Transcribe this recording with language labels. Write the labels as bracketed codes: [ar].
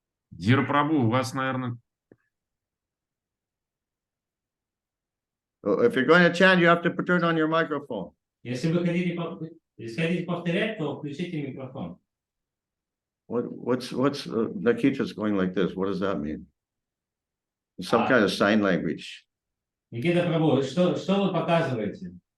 [ru] Дир Прабу, у вас, наверное, [en] If you're going to chant, you have to turn on your microphone. [ru] Если вы хотите повторять, то включите микрофон. [en] What's Nikita's going like this? What does that mean? Some kind of sign language. [ru] Никита Прабу, что вы показываете?